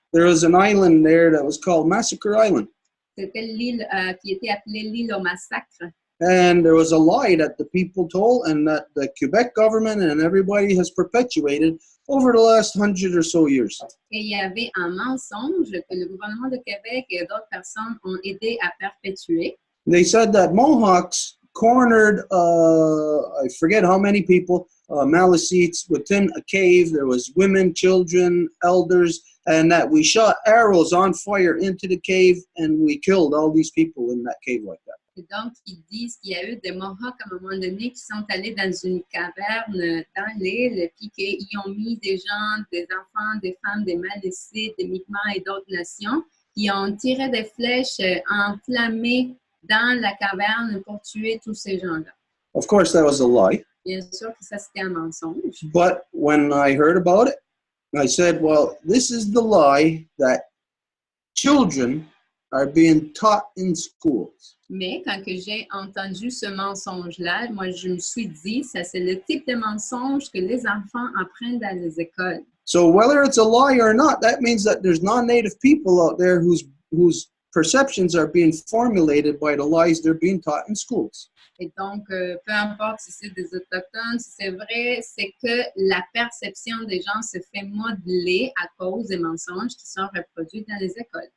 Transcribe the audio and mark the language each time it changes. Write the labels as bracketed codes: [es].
[en] There was an island there that was called Massacre Island. [fr] C'était l'île qui était appelée l'île au massacre. [en] And there was a lie that the people told and that the Quebec government and everybody has perpetuated over the last 100 or so years. [fr] Et il y avait un mensonge que le gouvernement de Québec et d'autres personnes ont aidé à perpétuer. [en] They said that Mohawks cornered, I forget how many people, Maliseets within a cave. There was women, children, elders, and that we shot arrows on fire into the cave and we killed all these people in that cave like that. [fr] Et donc, ils disent qu'il y a eu des Mohawks à un moment donné qui sont allés dans une caverne dans l'île, puis qu'ils ont mis des gens, des enfants, des femmes, des Maliseets, des Mi'kmaq et d'autres nations, qui ont tiré des flèches enflammées dans la caverne pour tuer tous ces gens-là. [en] Of course, that was a lie. [fr] Bien sûr que ça, c'était un mensonge. [en] But when I heard about it, I said, well, this is the lie that children are being taught in schools. [fr] Mais quand que j'ai entendu ce mensonge-là, moi, je me suis dit, ça, c'est le type de mensonge que les enfants apprennent dans les écoles. [en] So whether it's a lie or not, that means that there's non-native people out there whose perceptions are being formulated by the lies they're being taught in schools. [fr] Et donc, peu importe si c'est des Autochtones, si c'est vrai, c'est que la perception des gens se fait modeler à cause des mensonges qui sont reproduits dans les écoles.